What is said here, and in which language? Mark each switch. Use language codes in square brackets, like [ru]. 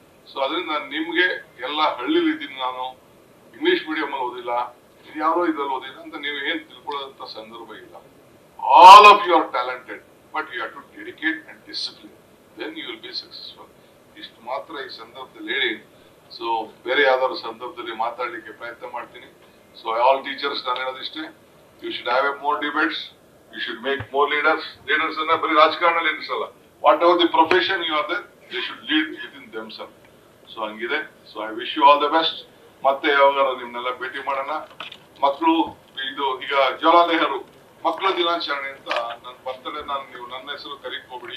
[kn] So ಅದರಿಂದ ನಿಮ್ಗೆ ಎಲ್ಲ ಹಳ್ಳಿಲಿ ಇದ್ದೀನಿ, ನಾನು ಇಂಗ್ಲಿಷ್ ಮೀಡಿಯಂ ಅಲ್ಲಿ ಓದಿಲ್ಲ, ಯಾರೋ ಇದ್ರಲ್ಲಿ ಓದಿಲ್ಲ ಅಂತ ನೀವು ಏನ್ ತಿಳ್ಕೊಳ್ಳೋದಂತ ಸಂದರ್ಭ ಇಲ್ಲ. [en] All of you are talented, but you have to dedicate and discipline, then you will be successful. [kn] ಇಷ್ಟು ಮಾತ್ರ ಈ ಸಂದರ್ಭದಲ್ಲಿ ಹೇಳಿ, ಸೊ ಬೇರೆ ಯಾವ್ದಾದ್ರು ಸಂದರ್ಭದಲ್ಲಿ ಮಾತಾಡ್ಲಿಕ್ಕೆ ಪ್ರಯತ್ನ ಮಾಡ್ತೀನಿ. [en] So all teachers [kn] ನಾನು ಹೇಳೋದಿಷ್ಟೇ, [en] you should have more debates, you should make more leaders. Leaders [kn] ಅನ್ನ ಬರೀ ರಾಜಕಾರಣದಲ್ಲಿ ಇರಿಸಲ್ಲ, [en] Whatever the profession you are there, they should lead within themselves. [kn] So ಹಂಗಿದೆ. [en] So I wish you all the best. [kn] ಮತ್ತೆ ಯಾವಾಗ ನಿಮ್ನೆಲ್ಲ ಭೇಟಿ ಮಾಡೋಣ. ಮಕ್ಕಳು ಇದು ಈಗ ಜವಾಹರ್ಲಾಲ್ ನೆಹರು ಮಕ್ಕಳ ದಿನಾಚರಣೆ ಅಂತ ನನ್ನ ಬರ್ತಡೇ, ನೀವು ನನ್ನ ಹೆಸರು ಕರೀಕ್ ಹೋಗ್ಬಿಡಿ.